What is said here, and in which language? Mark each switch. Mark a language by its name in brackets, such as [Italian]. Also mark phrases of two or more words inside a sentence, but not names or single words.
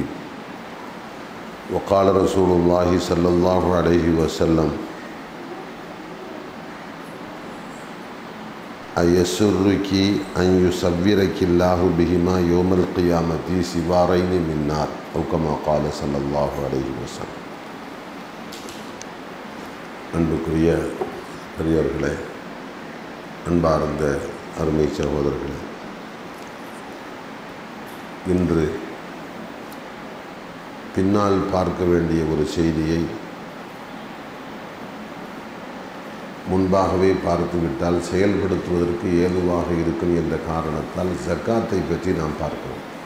[Arabic] وقال رسول الله صلى الله عليه وسلم: أيسرك أن يصورك الله بهما يوم القيامة سوارين من نار، أو كما قال صلى الله عليه وسلم. [Tamil] அன்புக்குரிய பெரியவர்களே, அன்பார்ந்த அருமை சகோதரர்களே, இன்று பின்னால் பார்க்க வேண்டிய ஒரு செய்தியை முன்பாகவே பார்த்துவிட்டால் செயல்படுத்துவதற்கு ஏதுவாக இருக்கும் என்ற காரணத்தால் ஜக்காத்தை பற்றி நாம் பார்க்கிறோம்.